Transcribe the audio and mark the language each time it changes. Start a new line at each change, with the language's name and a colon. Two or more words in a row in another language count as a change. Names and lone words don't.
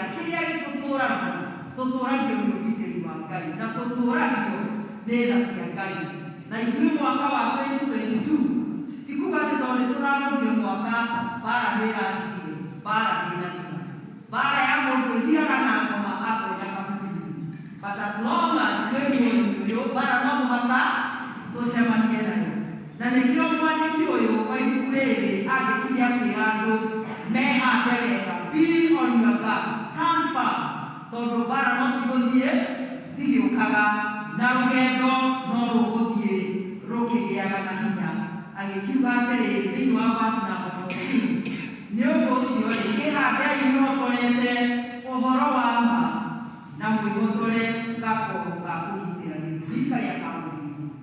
Kikuyu: Kĩrĩa tũtũragio nĩ ũgitĩri wa Ngai na tũtũragio nĩ tha cia Ngai. Na ithuĩ mwaka wa 2022 ti kuga atĩ tondũ nĩtũrarũgire mwaka mbara nĩĩrathirire, mbara ndĩnathira. Mbara ya mũndũ ĩthiraga na ngoma atonya kaburi.
English: But as long as
Kikuyu: wĩ mũndũ mbara no mũhaka tũcemanie nayo. Na nĩkĩo mwandĩki ũyũ wa ibuku rĩrĩ andĩkire akĩra andũ mehande wega,
English: be on your guard, stand firm,
Kikuyu: tondũ mbara no cigũthiĩ cigĩũkaga na rũgendo no rũgũthiĩ rũkĩgĩaga na hinya. Agĩkiuga atĩrĩrĩ thĩinĩ wa
English: verse number 14,
Kikuyu: nĩ ũndũ ũcio kĩhandei mũhotorete ũhoro wa ma na mwĩhotore gako ga kũgitĩra gĩthũri karĩa ka mũrimũ.